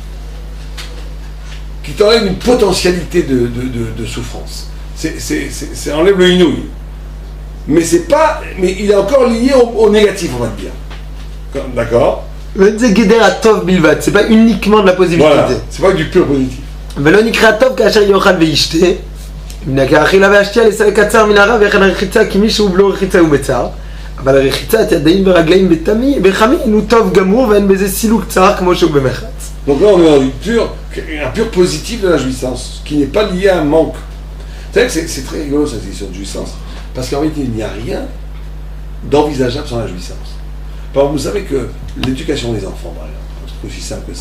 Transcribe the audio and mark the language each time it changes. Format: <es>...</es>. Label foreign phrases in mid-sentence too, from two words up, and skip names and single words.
<fr>qui t'enlève une potentialité de souffrance. C'est enlève le inouï. Mais c'est pas. Mais il est encore lié au négatif, on va te dire. D'accord? C'est pas uniquement de la positivité. Voilà. C'est pas du pur positif.</fr> <he>ולא נקרא טוב כאשר יאכל וישתה, מן האכילה והשתייה לקצר מן הרע וכן הרחיצה כי מישהו בלא רחיצה הוא בצער, אבל הרחיצת ידיים ורגליים בחמין הוא טוב גמור ואין בזה סילוק צער כמו שהוא במחץ.</he> <fr>Donc là, on est dans un pur positif de la jouissance, qui n'est pas lié à un manque. Vous savez que c'est très rigolo cette question de jouissance, parce qu'en réalité, il n'y a rien d'envisageable sans la jouissance. Par exemple, vous savez que l'éducation des enfants, par exemple, un truc aussi simple que ça.</fr>